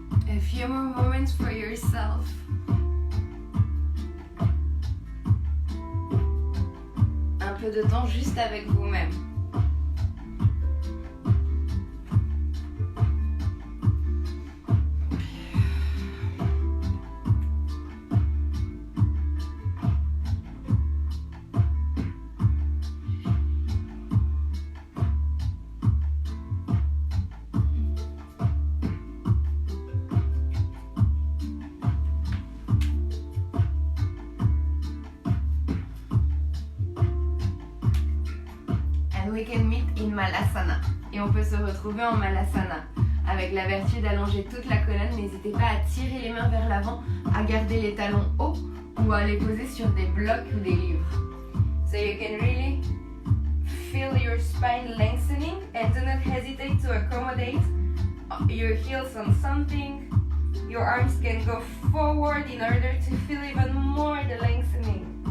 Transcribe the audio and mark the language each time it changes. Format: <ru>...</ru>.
<en>A few more moments for yourself.</en> <fr>Un peu de temps juste avec vous-même.</fr> <en>We can meet in Malasana.</en> <fr>Et on peut se retrouver en Malasana. Avec la vertu d'allonger toute la colonne, n'hésitez pas à tirer les mains vers l'avant, à garder les talons hauts ou à les poser sur des blocs ou des livres.</fr> <en>So you can really feel your spine lengthening and do not hesitate to accommodate your heels on something. Your arms can go forward in order to feel even more the lengthening.</en>